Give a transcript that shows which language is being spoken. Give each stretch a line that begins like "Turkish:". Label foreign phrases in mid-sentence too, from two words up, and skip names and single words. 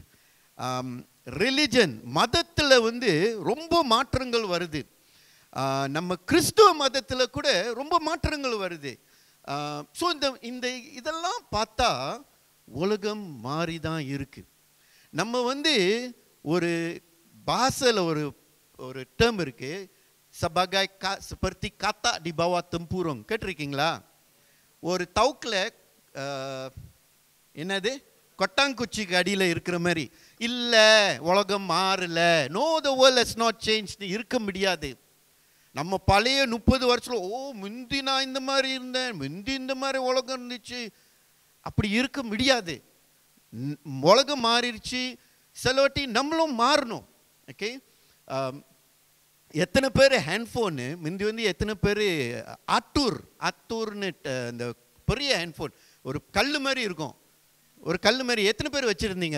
Tamil: ரிலிஜன், மதத்தில் ரொம்ப மாற்றங்கள் வருது. நம்ம கிறிஸ்துவ மதத்தில் கூட ரொம்ப மாற்றங்கள் வருது. ஸோ இதெல்லாம் பார்த்தா உலகம் மாறி தான் இருக்கு. நம்ம ஒரு பாஷையில் ஒரு டேர்ம் இருக்கு,
Malay: sebagai seperti kata di bawah tempurung.
Tamil: கேட்டிருக்கீங்களா? ஒரு தவுக்கில் என்னது கொட்டாங்குச்சிக்கு அடியில் இருக்கிற மாதிரி. இல்லை, உலகம் மாறல,
English: no the world has not change
Tamil: இருக்க முடியாது. நம்ம பழைய 30 வருஷத்தில் முந்தி நான் இந்த மாதிரி இருந்தேன், முந்தி இந்த மாதிரி உலகம் இருந்துச்சு, அப்படி இருக்க முடியாது. உலகம் மாறிடுச்சு. சிலவாட்டி நம்மளும் மாறணும். ஓகே, எத்தனை பேர் ஹேண்ட்ஃபோனு முந்தி எத்தனை பேர் அத்தூர்னு இந்த பெரிய ஹேண்ட்ஃபோன் ஒரு கல் மாதிரி இருக்கும், ஒரு கல் மாதிரி எத்தனை பேர் வச்சுருந்தீங்க?